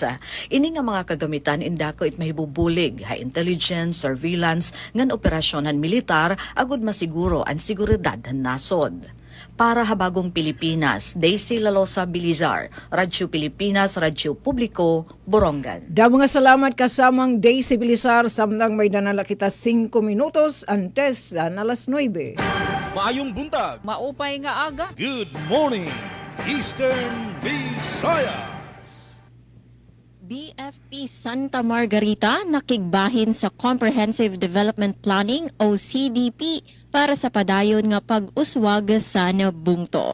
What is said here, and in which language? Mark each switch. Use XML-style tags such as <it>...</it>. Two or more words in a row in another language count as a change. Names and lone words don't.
<war>Ini nga mga kagamitan indako it mahibubulig</war> <en>high intelligence,</en> <war>surveillance ngan operasyonan militar agud masiguro ang seguridad ng nasod. Para habagong Pilipinas, Daisy Lalosa Bilizar, Radyo Pilipinas, Radyo Publiko, Borongan. Damo nga salamat kasamang Daisy Bilizar samtang may danala kita 5 minutos antes na alas 9.</war> <ceb>Maayong buntag.</ceb> <war>Maupay nga aga.</war> <en>Good morning, Eastern Visayas.</en> <ceb>BFP Santa Margarita nakigbahin sa Comprehensive Development Planning o CDP para sa padayon nga pag-uswag sa Nabungto.</ceb>